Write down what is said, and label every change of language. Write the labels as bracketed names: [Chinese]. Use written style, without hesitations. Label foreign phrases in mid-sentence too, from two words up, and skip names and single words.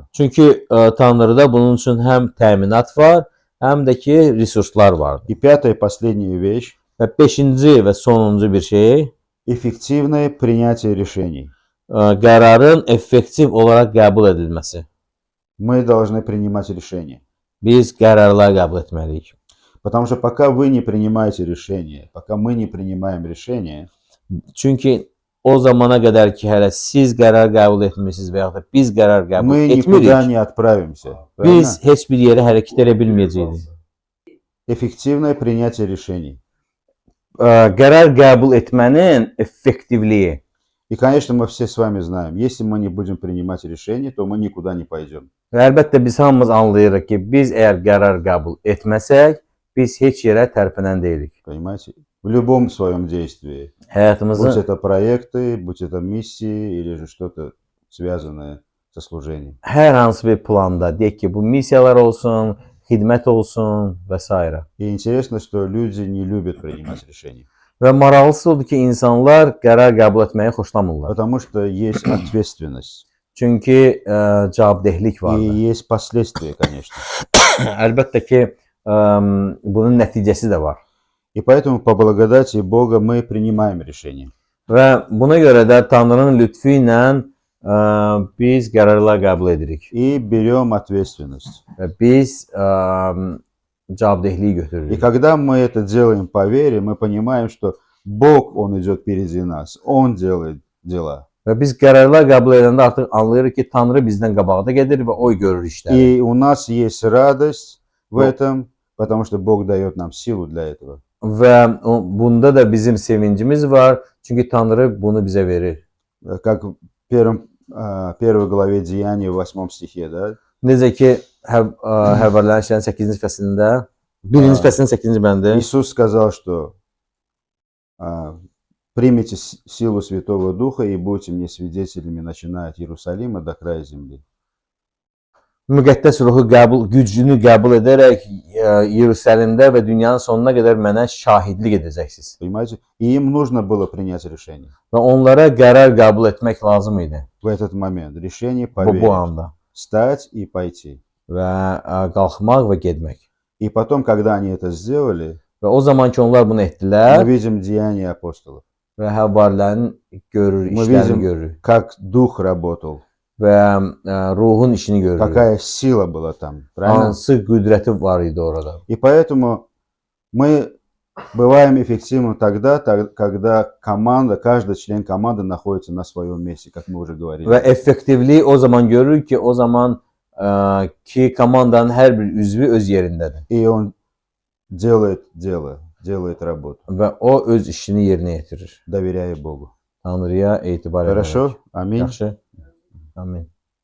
[Azerbaijani] Çünki Tanrıda bunun üçün həm təminat var, həm də ki resurslar var. [Russian] И пятая, последняя вещь. [Azerbaijani] Və 5-ci və sonuncu bir şey, [Russian] Эффективное принятие решений. [Azerbaijani] qərarın effektiv olaraq qəbul edilməsi. [Russian] Мы должны принимать решения. [Azerbaijani] Biz qərarlar qəbul etməliyik. [Russian] Потому что пока вы не принимаете решения, пока мы не принимаем решения, [Azerbaijani] Çünki o zamana qədər ki, hələ siz qərar qəbul etmirsiniz və ya da biz qərar qəbul [Russian] мы никуда [Azerbaijani] etmirik, [Russian] не отправимся. [Azerbaijani] biz [Russian] Правильно? [Azerbaijani] heç bir yerə hərəkət edə bilməyəcəyik. [Russian] Эффективное принятие решений. [Azerbaijani] Qərar qəbul etmənin effektivliyi. [Russian] И, конечно, мы все с вами знаем, если мы не будем принимать решения, то мы никуда не пойдем. [Azerbaijani] Və əlbəttə biz hamımız anlayırıq ki, biz əgər qərar qəbul etməsək, biz heç yerə tərpənən deyilik. [Russian] Понимаете? В любом своем действии. Будь [Azerbaijani] Həyatımızın [Russian] это проекты, будь это миссии или же что-то связанное со служением. [Azerbaijani] hər hansı bir planda, deyək ki, bu missiyalar olsun, xidmət olsun və s. [Russian] И интересно, что люди не любят принимать решения. [Azerbaijani] Və maraqlısı odur ki, insanlar qərar qəbul etməyi xoşlamırlar. [Russian] Потому что есть ответственность. [Azerbaijani] Çünki cavabdehlik [Russian] И [Azerbaijani] vardır. [Russian] есть последствия, конечно. [Azerbaijani] Əlbəttə ki, bunun nəticəsi də var. [Russian] И поэтому по благодати Бога мы принимаем решения. [Azerbaijani] Və buna görə də Tanrının lütfü ilə biz qərarlar qəbul edirik. [Russian] И берем ответственность. [Azerbaijani] Və biz cavabdehliyi [Russian] И [Azerbaijani] götürürük. [Russian] когда мы это делаем по вере, мы понимаем, что Бог, Он идет впереди нас. Он делает дела. [Azerbaijani] Və biz qərarlar qəbul edəndə artıq anlayırıq ki, Tanrı bizdən qabaqda gedir və o görür işləri. [Russian] И у нас есть радость в этом, потому что Бог дает нам силу для этого. [Azerbaijani] Və bunda da bizim sevincimiz var, çünki Tanrı bunu bizə verir. [Russian] Как в первой главе Деяний, в 8 стихе, да? [Azerbaijani] Necə ki, Həvərlərin işlərinin 8-ci fəslində, 1-ci fəslin 8-ci bəndi. [Russian] Иисус сказал, что примите силу Святого Духа и будете мне свидетелями, начиная от Иерусалима до края земли. [Azerbaijani] Müqəddəs ruhu gücünü qəbul edərək Yerusəlimdə və dünyanın sonuna qədər mənə şahidlik edəcəksiniz. [Russian] Понимаете? И им нужно было принять решение [Azerbaijani] Və onlara qərar qəbul etmək lazım idi [Russian] в этот момент. Решение по [Azerbaijani] bu [Russian] вере. [Azerbaijani] anda. [Russian] Встать и пойти. [Azerbaijani] Və qalxmaq və getmək. [Russian] И потом, когда они это сделали, [Azerbaijani] Və o zaman ki onlar bunu [Russian] мы [Azerbaijani] etdilər [Russian] видим деяния апостолов. [Azerbaijani] və həvarilərin görür, [Russian] Мы [Azerbaijani] işlərini [Russian] видим, [Azerbaijani] görür [Russian] как Дух работал, [Azerbaijani] və ruhun işini görür. [Russian] какая сила была там. Правильно? [Azerbaijani] Hansı qüdrəti var idi orada. [Russian] И поэтому мы бываем эффективны тогда, когда команда, каждый член команды находится на своем месте, как мы уже говорили. [Azerbaijani] Və effektivliyi o zaman görürük ki, o zaman ki komandanın hər bir üzvü öz yerindədir. [Russian] И он делает дело, делает работу, [Azerbaijani] və o öz işini yerinə yetirir. [Russian] доверяя Богу. [Azerbaijani] Tanrıya etibar edərək. [Russian] Хорошо? Аминь. [Azerbaijani] Yaxşı. Amin.